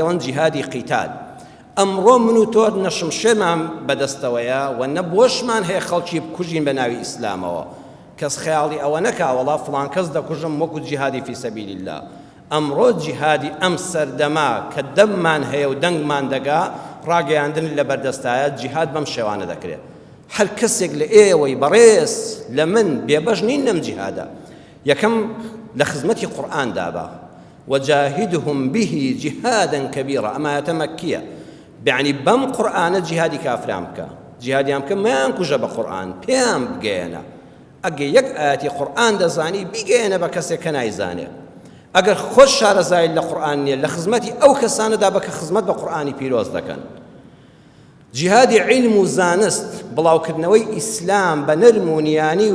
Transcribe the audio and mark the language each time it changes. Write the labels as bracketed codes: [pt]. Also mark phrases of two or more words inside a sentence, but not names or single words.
[ckb] پێڵەن جیهادی قیتال ئەمڕۆ من و تۆ نەشمشێمان بەدەستەوەیە و نەبۆشمان هەیە خەڵکی بکوژین بە ناوی ئیسلامەوە کەس خەیاڵی ئەوە نەکا وەڵا فڵان کەس دەکوژم وەکو جیهادی [ar] فی سەبیل الله [ckb] ئەمڕۆ جیهادی ئەم سەردەما کە دەممان هەیە و دەنگمان دەگا ڕاگەیاندن لە بەردەستایە جیهاد بەم شێوانە دەکرێت هەر کەسێک لە ئێوەی بەڕێز لە من بێبەش نین لەم جیهادە یەکەم لە خزمەتی قورئان دابا [ar] وجاهدهم به جهادا كبيرا [ckb] ئەمە ئاەتە مەککیە بەعنی بەم قورئانە جیهادی کافران بکە جیهادیان بکە مەیان کوژە بە قورئان پێیان بگەێنە ئەگە یەک ئاەتی قورئان دەزانی بیگەێنە بە کەسێک کە نایزانێ ئەگەر خۆش شارەزای لە قورئان نییە لە خزمەتی ئەو کەسانەدا بە کە خزمەت بە قورئانی پیرۆز دەکەن جیهادی عیلم و زانست بڵاوکردنەوەی ئیسلام بە نەرمونیانی